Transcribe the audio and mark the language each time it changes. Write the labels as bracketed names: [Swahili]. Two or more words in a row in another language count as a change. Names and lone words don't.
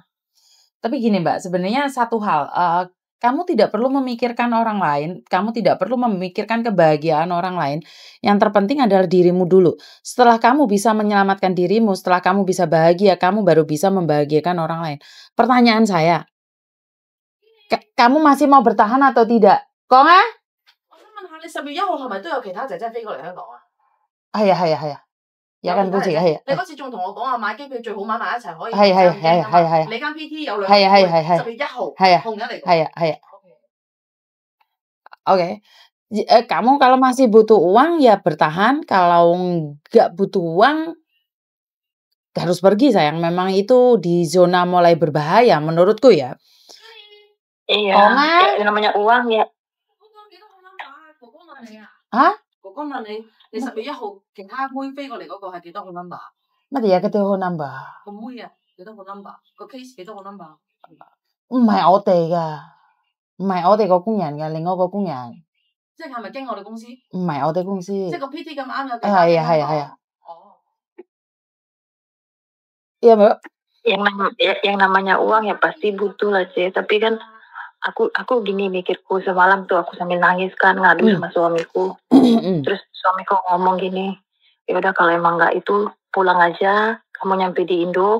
[Indonesian] Tapi gini Mbak, sebenarnya satu hal, kamu tidak perlu memikirkan orang lain, kamu tidak perlu memikirkan kebahagiaan orang lain, yang terpenting adalah dirimu dulu. Setelah kamu bisa menyelamatkan dirimu, setelah kamu bisa bahagia, kamu baru bisa membahagiakan orang lain. Pertanyaan saya, kamu masih mau bertahan atau tidak? Kok nggak? [Cantonese] 係啊，有間保持嘅，係啊。你嗰次仲同我講話買機票最好買埋一齊可以係你間 PT 有兩個10月1號同日嚟。係啊。Oke. [Indonesian] Kamu kalau masih butuh uang ya bertahan, kalau nggak butuh uang harus pergi sayang, memang itu di zona mulai berbahaya menurutku ya. Iya, Onga. ya namanya uang ya. Hah? [Cantonese] Ni 11 號其他妹飛過嚟嗰個係幾多個 number？乜嘢幾多個 number？個妹啊，幾多個 number？ 個 case 幾多個 number？唔係我哋㗎，唔係我哋個工人㗎，另外個工人。即係咪經我哋公司？唔係我哋公司。即係個 PT 咁啱有幾多個 number？係啊。 [Indonesian] Iya Mbak. Yang namanya uang ya pasti butuh lah C. Tapi kan aku gini mikirku semalam tuh aku sambil nangis kan ngadu sama suamiku. Terus suamiku ngomong gini, ya udah kalau emang nggak itu pulang aja, kamu nyampe di Indo.